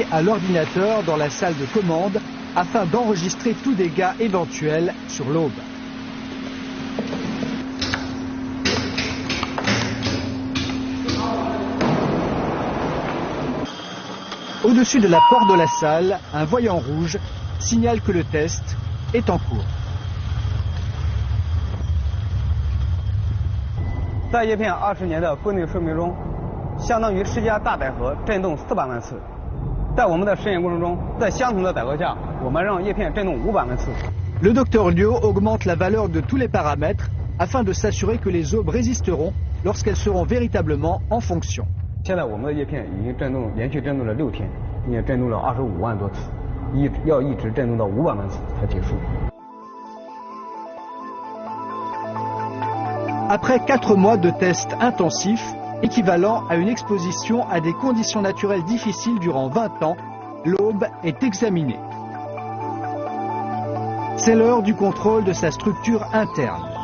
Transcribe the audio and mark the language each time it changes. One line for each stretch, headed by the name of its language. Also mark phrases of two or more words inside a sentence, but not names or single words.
French: à l'ordinateur dans la salle de commande afin d'enregistrer tout dégât éventuel sur l'aube. Au-dessus de la porte de la salle, un voyant rouge signale que le test est en cours.
Chinese: 在叶片20年的规定寿命中，相当于世界大载荷振动400万次。在我们的实验过程中，在相同的载荷下，我们让叶片振动500万次。
French: Le docteur Liu augmente la valeur de tous les paramètres afin de s'assurer que les aubes résisteront lorsqu'elles seront véritablement en fonction.
Chinese: 现在我们的叶片已经振动连续振动了6天，并且振动了25万多次，要一直振动到500万次才结束。
French: Après 4 mois de tests intensifs, équivalent à une exposition à des conditions naturelles difficiles durant 20 ans, l'aube est examinée. C'est l'heure du contrôle de sa structure interne.